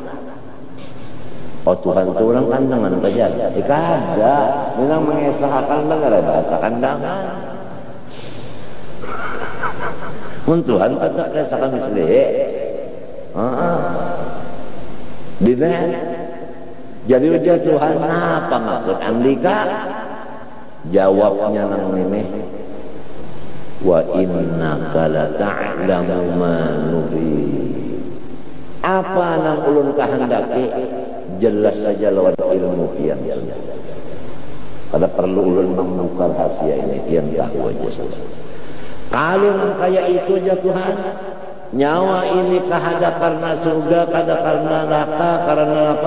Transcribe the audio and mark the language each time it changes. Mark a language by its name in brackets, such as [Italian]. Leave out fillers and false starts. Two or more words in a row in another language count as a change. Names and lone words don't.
[Banjar] Oh Tuhan itu orang kandangan saja. Kada, memang mengesahkan benar bahasa kandangan. Tuhan tetap rasakan misalnya. Dina. Jadi ujar Tuhan apa maksud andika? Jawabnya nang ini. [Arabic] وإنك لا تعلم ما نريد. [Banjar] Apa nang ulun kahendaki? Jelas saja lawan ilmu pian. Kada perlu ulun membuka rahasia ini, pian tahu aja saja. Kalau kayak itu aja Tuhan, nyawa ini kahada karena surga, kada karena neraka, karena apa?